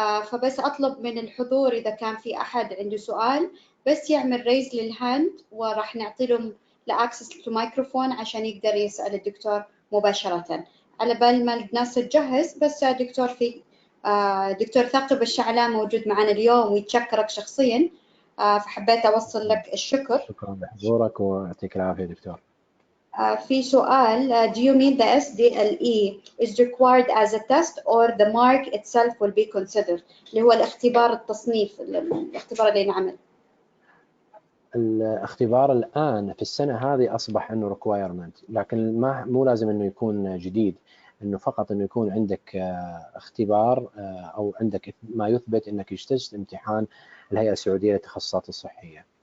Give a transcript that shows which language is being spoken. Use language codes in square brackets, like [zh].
[ar] فبس أطلب من الحضور إذا كان في أحد عنده سؤال بس يعمل [en] raise للهاند، [ar] وراح نعطي لهم [en] لأكسس to microphone [ar] عشان يقدر يسأل الدكتور مباشرة. على بال ما الناس تجهز، بس دكتور دكتور ثاقب الشعلان موجود معنا اليوم ويتشكرك شخصيا، فحبيت أوصل لك الشكر. شكرا لحضورك ويعطيك العافية دكتور. في سؤال: [en] do you mean the SDLE is required as a test or the mark itself will be considered؟ [ar] اللي هو الاختبار التصنيف، الاختبار اللي ينعمل. الاختبار الآن في السنة هذه أصبح إنه requirement، لكن مو لازم إنه يكون جديد، إنه فقط إنه يكون عندك اختبار أو عندك ما يثبت إنك اجتزت امتحان الهيئة السعودية للتخصصات الصحية.